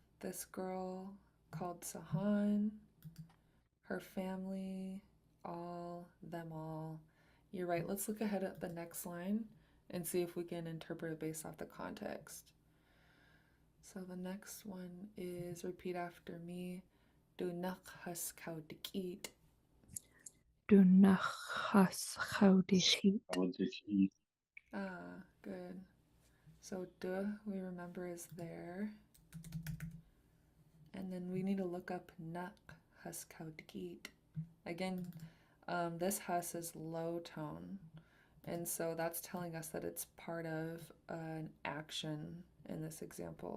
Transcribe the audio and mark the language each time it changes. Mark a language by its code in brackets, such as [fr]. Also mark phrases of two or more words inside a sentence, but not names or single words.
[en] This girl called Sahan, her family, all, them all. You're right. Let's look ahead at the next line and see if we can interpret it based off the context. So the next one is repeat after me. Dunach has kaudikit. Dunachas chaudichit. Ah, good. So duh, we remember is there. And then we need to look up nak has kaudikit. Again, this has is low tone. And so that's telling us that it's part of an action in this example.